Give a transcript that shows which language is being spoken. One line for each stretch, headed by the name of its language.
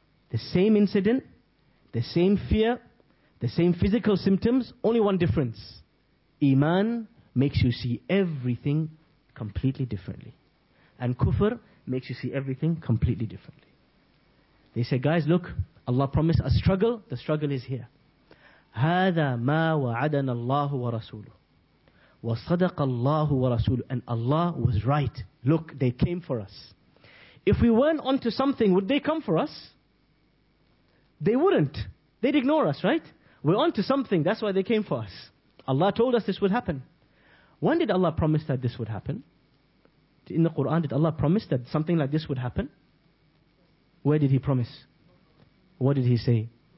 English: The same incident, the same fear, the same physical symptoms, only one difference. Iman makes you see everything completely differently. And kufr makes you see everything completely differently. They say, guys, look, Allah promised a struggle. The struggle is here.
Arabic: هذا ما وعدنا الله ورسوله وصدق الله ورسوله.
English: And Allah was right. Look, they came for us. If we weren't onto something, would they come for us? They wouldn't. They'd ignore us, right? We're onto something. That's why they came for us. Allah told us this would happen. When did Allah promise that this would happen? In the Quran, did Allah promise that something like this would happen? Where did He promise? What did He say?